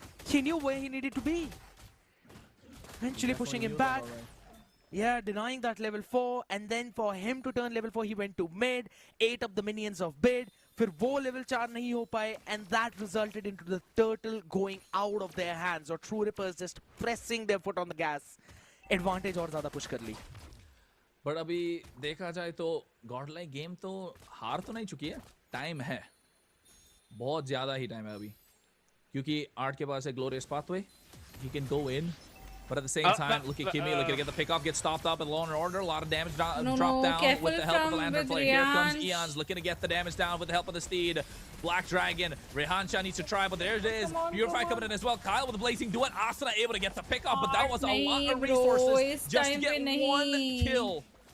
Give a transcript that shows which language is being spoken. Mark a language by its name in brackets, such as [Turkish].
[English] He knew where he needed to be. Eventually pushing him back. Yeah, denying that level 4, and then for him to turn level 4, he went to mid, ate up the minions of Bid. फिर वो level 4 नहीं हो पाए, and that resulted into the turtle going out of their hands, or True Rippers just pressing their foot on the gas. [Hindi] Advantage और ज़्यादा push कर ली. But अभी देखा जाए तो Godlike गेम तो हार तो नहीं चुकी है. टाइम है, बहुत ज़्यादा ही टाइम है अभी, क्योंकि आर्ट के पास है glorious pathway. [English] He can go in. But at the same time, look at Kimmy looking to get the pick off, get stopped up in Law and Order. A lot of damage dropped down with the help of the Lantern Flare. Here comes Eons looking to get the damage down with the help of the Steed. Black Dragon. Rehan Shah needs to try, but there it is. Purify coming in as well. Kyle with the Blazing Duet. Asuna able to get the pick off, but that was a lot of resources just to get 1 kill.